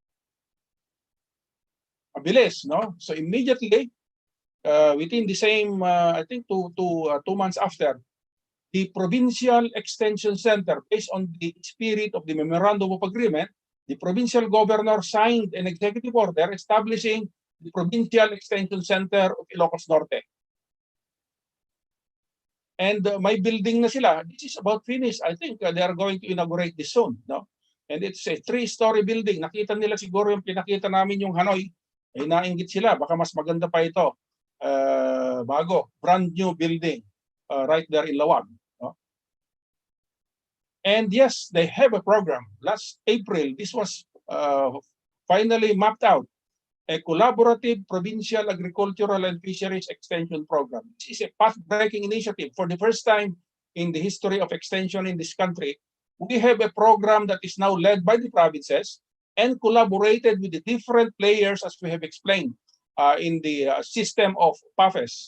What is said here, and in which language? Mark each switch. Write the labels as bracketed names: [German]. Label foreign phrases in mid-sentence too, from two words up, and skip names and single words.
[Filipino] Mabilis, no? [English] So immediately, within the same, I think 2 months after, the Provincial Extension Center, based on the spirit of the Memorandum of Agreement, the provincial governor signed an executive order establishing the Provincial Extension Center of Ilocos Norte. [Filipino] And may building na sila. [English] This is about finished. I think they are going to inaugurate this soon, no? And it's a 3-story building. [Filipino] Nakita nila siguro yung pinakita namin yung Hanoi. Ay nainggit sila. Baka mas maganda pa ito. Bago. [English] Brand new building. Right there in Lawag. No? And yes, they have a program. Last April, this was finally mapped out. A collaborative provincial agricultural and fisheries extension program. This is a path-breaking initiative. For the first time in the history of extension in this country, we have a program that is now led by the provinces and collaborated with the different players, as we have explained, in the system of PAFES.